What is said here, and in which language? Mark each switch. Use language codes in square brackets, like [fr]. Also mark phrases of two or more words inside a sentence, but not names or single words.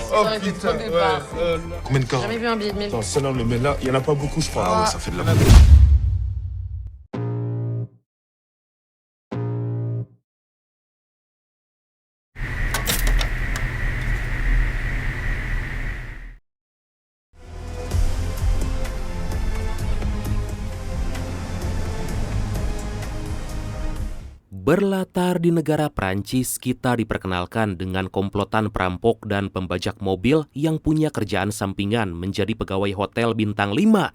[fr] arrêté trop de départ. Combien de carats? Jamais vu un billet de 1000. Attends, celle-là, on le met là. Il y en a pas beaucoup, je crois. Ah ouais, ça fait de la... [id] Berlatar di negara Prancis, kita diperkenalkan dengan komplotan perampok dan pembajak mobil yang punya kerjaan sampingan menjadi pegawai hotel bintang 5.